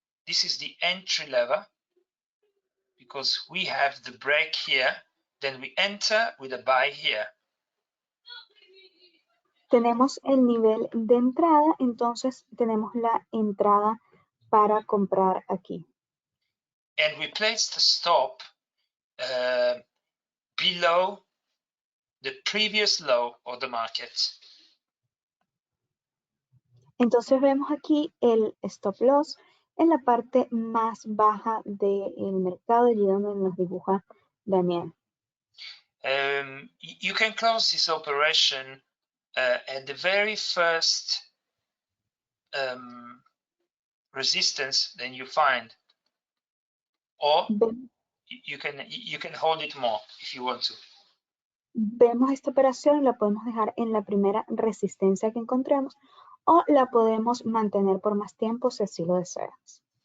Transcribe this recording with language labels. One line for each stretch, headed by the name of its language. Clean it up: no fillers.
English: This is the entry lever because we have the break here, then we enter with a buy here.
Spanish: Tenemos el nivel de entrada, entonces tenemos la entrada para comprar aquí.
English: And we place the stop below the previous low of the market.
Spanish: Entonces vemos aquí el stop loss en la parte más baja del mercado, allí donde nos dibuja Daniel.
English: You can close this operation at the very first resistance that you find, or you can hold it more if you want to.
Spanish: Vemos esta operación y la podemos dejar en la primera resistencia que encontremos o la podemos mantener por más tiempo si así lo deseas.